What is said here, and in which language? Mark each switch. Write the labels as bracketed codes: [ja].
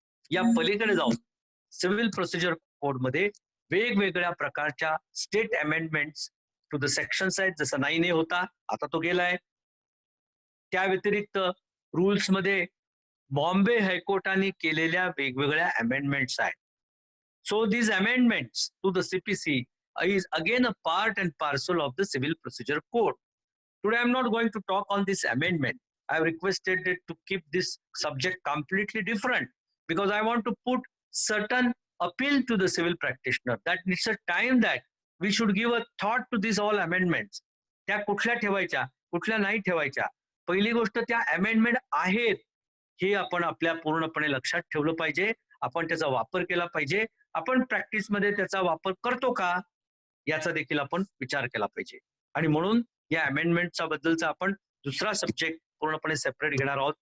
[mr] या पलीकडे जाऊन सिव्हिल प्रोसिजर कोड मध्ये वेगवेगळ्या प्रकारच्या state amendments to the sections आहेत. जसं 9A होता, आता तो गेलाय. त्या व्यतिरिक्त रूल्स मध्ये बॉम्बे हायकोर्टाने केलेल्या वेगवेगळ्या अमेंडमेंट्स आहेत. [en] So these amendments to the CPC is again a part and parcel of the civil procedure code. Today I am not going to talk on this amendment. I have requested it to keep this subject completely different because I want to put certain appeal to the civil practitioner that it's a time that we should give a thought to these all amendments. [mr] त्या कुठल्या ठेवायच्या, कुठल्या नाही ठेवायच्या. पहिली गोष्ट, त्या amendment आहेत हे आपण आपल्या पूर्णपणे लक्षात ठेवलं पाहिजे. आपण त्याचा वापर केला पाहिजे. आपण प्रॅक्टिसमध्ये त्याचा वापर करतो का याचा देखील आपण विचार केला पाहिजे. आणि म्हणून या अमेंडमेंटचा बद्दलचा आपण दुसरा सब्जेक्ट पूर्णपणे सेपरेट घेणार आहोत.